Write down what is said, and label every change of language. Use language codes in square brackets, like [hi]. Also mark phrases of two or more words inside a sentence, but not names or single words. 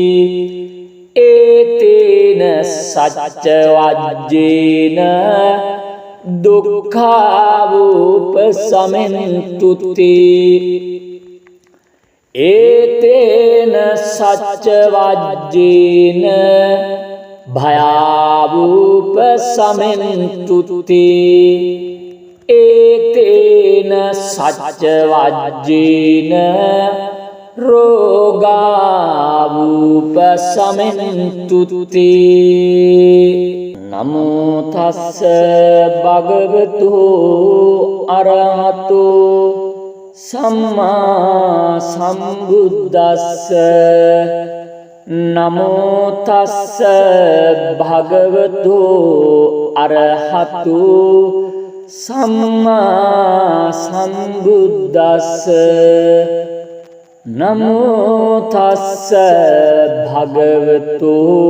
[pi] ඒතේන සච්ච වජ්ජේන දුක්ඛාවුපසමෙන්තුති ඒතේන සච්ච වජ්ජේන භයාවුපසමෙන්තුති ඒතේන සච්ච වජ්ජේන රෝගාවුපසමෙන්තුති නමෝ තස්ස භගවතු අරහතෝ සම්මා සම්බුද්දස්ස නමෝ තස්ස භගවතු අරහතු සම්මා සම්බුද්දස්ස නමෝ තස්ස භගවතු